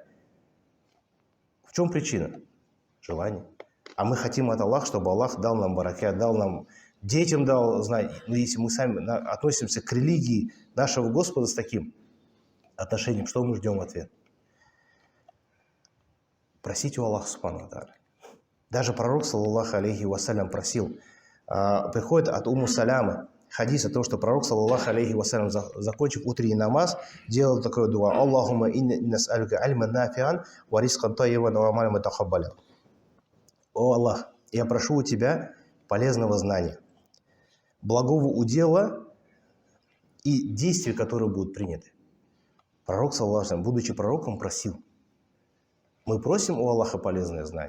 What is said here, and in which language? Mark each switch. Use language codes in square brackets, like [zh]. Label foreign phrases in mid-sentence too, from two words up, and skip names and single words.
[ru] В чем причина? Желание. А мы хотим от Аллаха, чтобы Аллах дал нам баракят, дал нам, детям дал знать. Но если мы сами относимся к религии нашего Господа с таким отношением, что мы ждем в ответ? просить у Аллаха [ar] سبحانه وتعالى. [ru] Даже пророк, [ar] صلى الله عليه وسلم, [ru] просил. Приходит от Умму Салямы хадис о том, что пророк, [ar] صلى الله عليه وسلم, [ru] закончив утренний намаз, делал такое дуа: [ar] اللهم إنا نسألك علما نافعا ورزقا طيبا وعملا متقبلا. [ru] О Аллах, я прошу у тебя полезного знания, благого удела и действий, которые будут приняты. Пророк, [ar] صلى الله عليه, [ru] будучи пророком, просил. Мы просим у Аллаха полезное знание.